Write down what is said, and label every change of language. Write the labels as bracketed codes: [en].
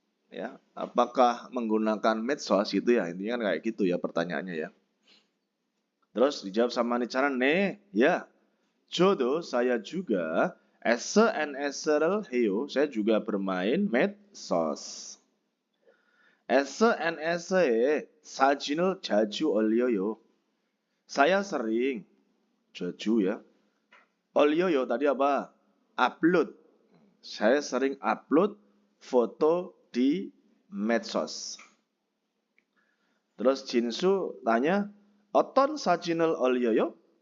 [id] Ya, apakah menggunakan medsos gitu ya? Intinya kan kayak gitu ya pertanyaannya ya. Terus dijawab sama Nichanan, [ko] 네, [id] ya. [ko] 저도 [id] saya juga [ko] SNS를 해요. [id] Saya juga bermain medsos. [ko] SNS에 사진을 자주 올려요. [id] Saya sering [ko] 자주 [id] ya. [ko] 올려요 [id] tadi apa? Upload. Saya sering upload foto di medsos. Terus Jinsu tanya, [ko] 어떤 사진을 올려요?